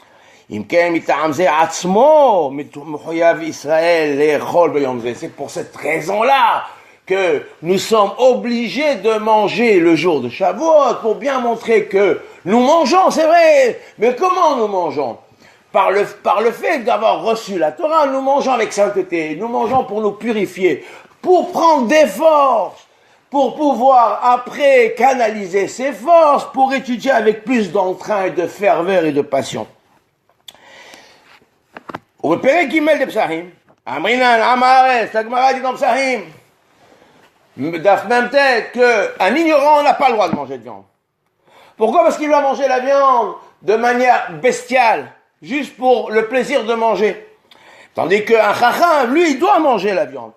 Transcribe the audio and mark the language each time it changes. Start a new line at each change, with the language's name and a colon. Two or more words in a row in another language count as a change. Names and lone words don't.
French: C'est pour cette raison-là que nous sommes obligés de manger le jour de Shavuot pour bien montrer que nous mangeons, c'est vrai, mais comment nous mangeons? Par le fait d'avoir reçu la Torah, nous mangeons avec sainteté, nous mangeons pour nous purifier, pour prendre des forces, pour pouvoir après canaliser ces forces, pour étudier avec plus d'entrain et de ferveur et de passion.
Hebrew: ובפרק ג' בפסחים, אמרינן, עם הארץ, הגמרא
French: dit dans פסחים, daf même tête, qu'un ignorant n'a pas le droit de manger de viande. Pourquoi? Parce qu'il va manger la viande de manière bestiale, juste pour le plaisir de manger. Tandis qu'un chacham, lui, il doit manger la viande.